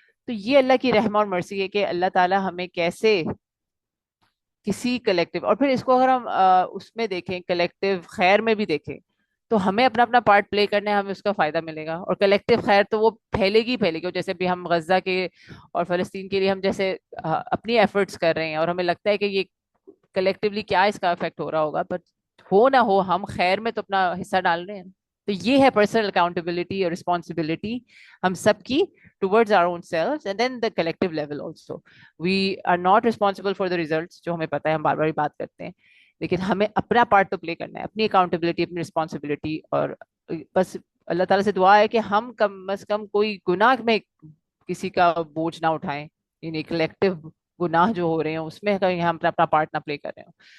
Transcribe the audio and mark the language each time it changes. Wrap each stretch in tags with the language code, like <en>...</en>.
<hi>तो ये अल्लाह की रहम और मर्सी है कि अल्लाह ताला हमें कैसे किसी कलेक्टिव, और फिर इसको अगर हम उसमें देखें, कलेक्टिव खैर में भी देखें, तो हमें अपना अपना पार्ट प्ले करना है, हमें उसका फायदा मिलेगा। और कलेक्टिव खैर तो वो फैलेगी ही फैलेगी। और जैसे भी हम गजा के और फलस्तीन के लिए हम जैसे अपनी एफर्ट्स कर रहे हैं, और हमें लगता है कि ये कलेक्टिवली क्या इसका इफेक्ट हो रहा होगा, बट हो ना हो हम खैर में तो अपना हिस्सा डाल रहे हैं। तो ये है पर्सनल अकाउंटेबिलिटी और रिस्पॉन्सिबिलिटी हम सबकी</hi> <en>towards our own selves, and then the collective level also. We are not responsible for the results,</en> <hi>जो हमें पता है, हम बार बार बात करते हैं, लेकिन हमें अपना पार्ट तो प्ले करना है, अपनी अकाउंटेबिलिटी, अपनी रिस्पॉन्सिबिलिटी। और बस अल्लाह ताला से दुआ है कि हम कम अज कम कोई गुनाह में किसी का बोझ ना उठाएं, यानी कलेक्टिव गुनाह जो हो रहे हैं उसमें कहीं हम अपना अपना पार्ट ना प्ले कर रहे हो।</hi>